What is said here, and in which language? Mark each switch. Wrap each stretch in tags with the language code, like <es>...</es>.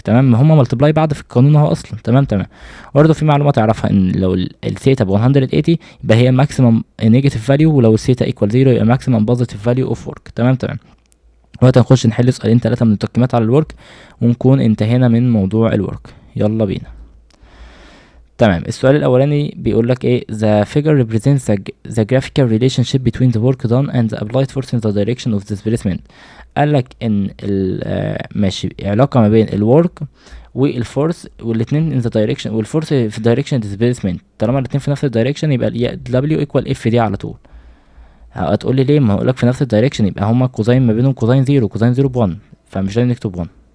<ar>تمام، هما ملتبلاي بعض في القانون اهو اصلا. تمام تمام. برضه في معلومه تعرفها ان لو الثيتا ب 180 يبقى هي ماكسيمم نيجاتيف فاليو، ولو الثيتا ايكوال زيرو يبقى ماكسيمم بوزيتيف فاليو اوف ورك. تمام تمام. دلوقتي هنخش نحل سؤالين 3 من التقييمات على الورك ونكون انتهينا من موضوع الورك. يلا بينا. تمام، السؤال الاولاني بيقول لك ايه</ar> <en>the figure represents the graphical relationship between the work done and the applied force in the direction of displacement.</en> <ar>قال لك ان ماشي علاقه ما بين الورك والفورس والاثنين</ar> <en>in the direction،</en> <ar>والفورس في direction displacement، طالما الاثنين في نفس الدايركشن يبقى W equal F دي على طول. هتقول لي ليه؟ ما هقول لك في نفس الدايركشن يبقى هما كوزين ما بينهم كوزين زيرو، كوزين زيرو ب1، فمش لازم نكتب 1.</ar>